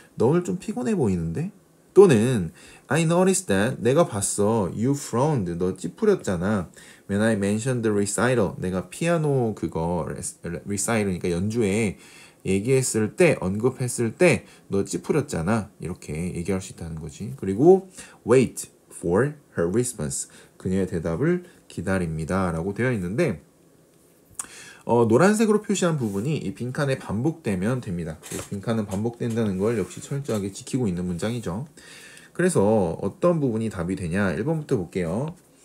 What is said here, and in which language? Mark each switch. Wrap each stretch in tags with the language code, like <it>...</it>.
<ko>너 오늘 좀 피곤해 보이는데? 또는</ko> <en>I noticed that</en> <ko>내가 봤어.</ko> <en>You frowned.</en> <ko>너 찌푸렸잖아.</ko> <en>When I mentioned the recital.</en> <ko>내가 피아노 그거 recital이니까 연주회 얘기했을 때, 언급했을 때 너 찌푸렸잖아. 이렇게 얘기할 수 있다는 거지. 그리고</ko> <en>wait for her response.</en> <ko>그녀의 대답을 기다립니다. 라고 되어 있는데 노란색으로 표시한 부분이 이 빈칸에 반복되면 됩니다. 빈칸은 반복된다는 걸 역시 철저하게 지키고 있는 문장이죠. 그래서 어떤 부분이 답이 되냐? 1번부터 볼게요.</ko>